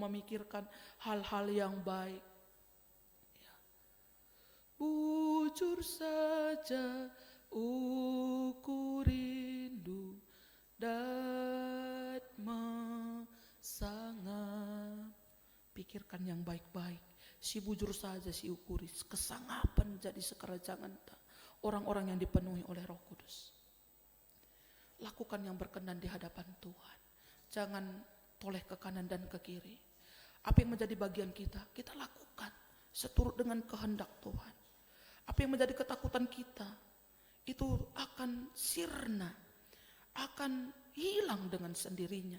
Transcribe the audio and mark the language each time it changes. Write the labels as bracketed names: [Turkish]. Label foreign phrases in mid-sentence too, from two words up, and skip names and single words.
[Indonesian] Kita selalu memikirkan hal-hal yang baik, bujur saja ku rindu dan mesangap. Pikirkan yang baik-baik, [Batak Karo] si bujur saja si ukuri, [Indonesian] kesangapan jadi sekerajangan orang-orang yang dipenuhi oleh Roh Kudus. Lakukan yang berkenan di hadapan Tuhan. Jangan toleh ke kanan dan ke kiri. Apa yang menjadi bagian kita lakukan seturut dengan kehendak Tuhan. Apa yang menjadi ketakutan kita, itu akan sirna, akan hilang dengan sendirinya.